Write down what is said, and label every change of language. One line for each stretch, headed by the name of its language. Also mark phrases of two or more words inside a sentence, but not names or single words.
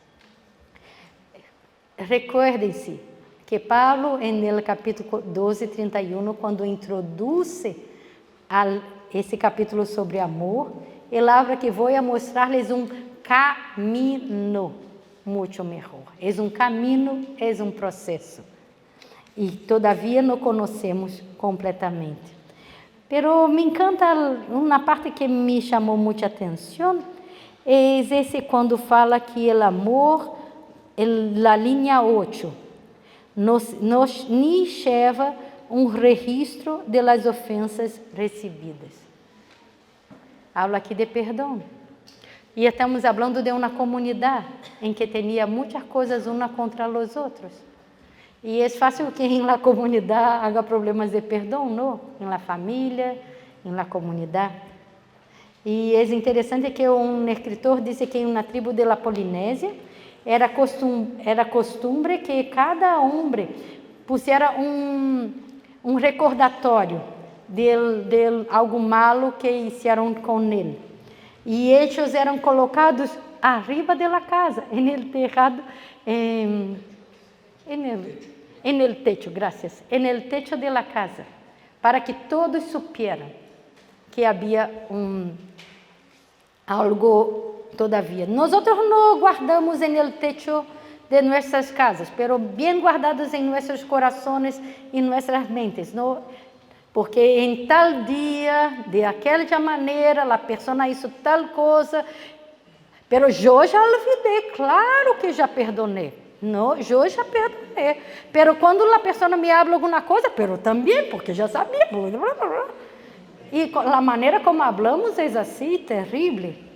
Portuguese: Recuerden-se que Paulo, no capítulo 12, 31, quando introduz esse capítulo sobre amor, ele habla que vou mostrar-lhes caminho muito melhor. É caminho, é processo. E todavia não conhecemos completamente.
Spanish: Pero me encanta
Portuguese: uma parte que me chamou muita atenção, é esse quando fala que o amor, na linha 8,
Spanish: nos lleva registro de las ofensas recebidas.
Portuguese: Habla aqui de perdão. E estamos falando de uma comunidade em que tinha muitas coisas uma contra os outros. E é fácil que em la comunidade haja problemas de perdão, não? Em la família, em la comunidade. E é interessante que um escritor disse que na tribo de la Polinésia era costumbre que cada homem pusiera um recordatório de
Spanish: algo malo que hicieron
Portuguese: com ele. E eles eram colocados
Spanish: arriba de la casa, en el tejado, en el techo, gracias, en el techo de la casa, para que todos supieran que havia algo todavía. Nosotros no guardamos en el techo de nuestras casas, pero bien guardados en nuestros corazones y nuestras mentes.
Portuguese: No porque em tal dia, de aquela maneira, a pessoa hizo tal coisa, pero eu já olvidei, claro que já perdonei. Não, eu já perdonei. Pero quando a pessoa me habla alguma coisa, pero também, porque já sabia. E a maneira como hablamos é assim, terrível.